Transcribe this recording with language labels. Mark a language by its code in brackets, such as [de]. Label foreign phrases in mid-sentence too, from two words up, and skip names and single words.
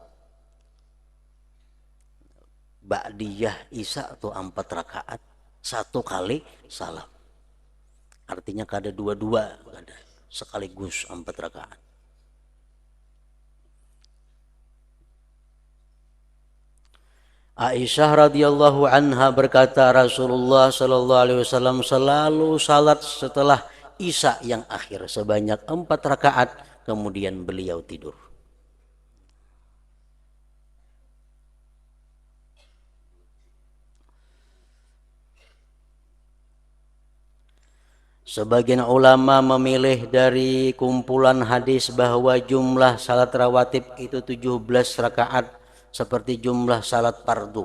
[id] Ba'diyah Isya atau 4 rakaat 1 kali salam. [bjn] Artinya kada 2-2, kada sekaligus 4 rakaat. [id] Aisyah [ar] رضي الله عنها [id] berkata, Rasulullah [ar] صلى الله عليه وسلم [id] selalu salat setelah Isya yang akhir sebanyak 4 rakaat, kemudian beliau tidur. Sebagian ulama memilih dari kumpulan hadis bahwa jumlah salat rawatib itu 17 rakaat seperti jumlah salat fardu.